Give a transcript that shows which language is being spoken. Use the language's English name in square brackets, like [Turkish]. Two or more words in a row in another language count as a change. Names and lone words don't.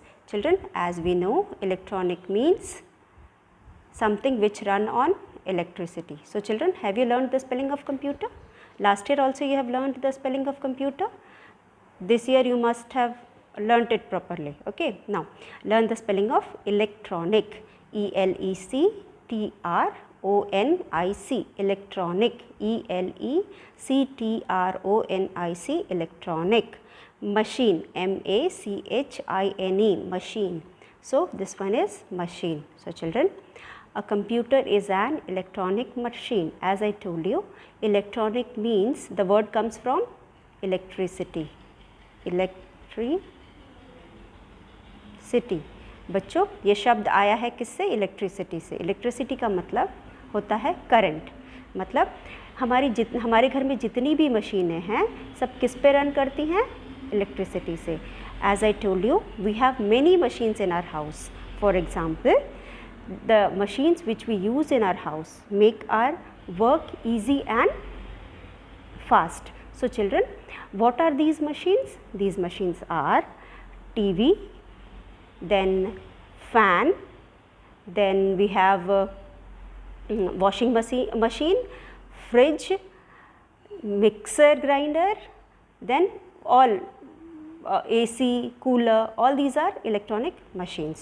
[English] Children, as we know, electronic means something which run on electricity. So children, have you learned the spelling of computer? Last year also you have learned the spelling of computer. This year you must have learnt it properly. Okay, now learn the spelling of electronic, E-L-E-C-T-R-O-N-I-C, electronic, E-L-E-C-T-R-O-N-I-C, electronic. Machine, M-A-C-H-I-N-E, machine. So this one is machine. So children, a computer is an electronic machine. As I told you, electronic means the word comes from electricity. [Hindi] इलेक्ट्रिसिटी. बच्चों, ये शब्द आया है किससे? इलेक्ट्रिसिटी से. इलेक्ट्रिसिटी का मतलब होता है करंट. मतलब हमारे घर में जितनी भी मशीनें हैं सब किस पे रन करती हैं? इलेक्ट्रिसिटी से. [English] As I told you, we have many machines in our house. For example, the machines which we use in our house make our work easy and fast. So children, what are these machines? These machines are TV, then fan, then we have washing machine, fridge, mixer grinder, then all AC, cooler, all these are electronic machines.